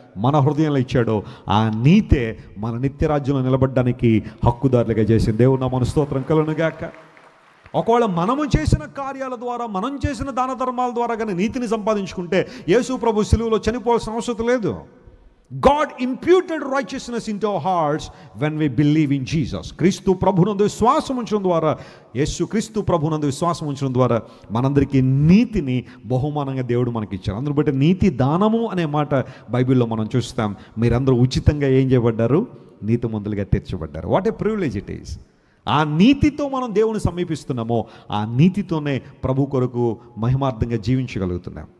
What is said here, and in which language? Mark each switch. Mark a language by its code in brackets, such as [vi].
[te] మన హృదయంలో ఇచ్చాడో ఆ నీతే మన నిత్యరాజ్యంలో నిలబడడానికి హక్కుదారులుగా చేసింది. దేవుడు నామమున స్తోత్రం కలుగునుగాక. ఒకవేళ మనము చేసిన కార్యాల ద్వారా, మనం చేసిన దాన ధర్మాల ద్వారా కానీ నీతిని సంపాదించుకుంటే యేసు ప్రభు సిలువలో చనిపోవాల్సిన అవసరం లేదు. [en] God imputed righteousness into our hearts when we believe in Jesus. [te] క్రీస్తు ప్రభునందు విశ్వాసం ఉంచడం ద్వారా, యేసు క్రీస్తు ప్రభునందు విశ్వాసం ఉంచడం ద్వారా మనందరికీ నీతిని బహుమానంగా దేవుడు మనకి ఇచ్చారు. అందులో బట్టి నీతి దానము అనే మాట బైబిల్లో మనం చూస్తాం. మీరందరూ ఉచితంగా ఏం చేయబడ్డారు? నీతిమంతులుగా తీర్చబడ్డారు. [en] What a privilege it is. [te] ఆ నీతితో మనం దేవుని సమీపిస్తున్నామో ఆ నీతితోనే ప్రభు కొరకు మహిమార్థంగా జీవించగలుగుతున్నాం.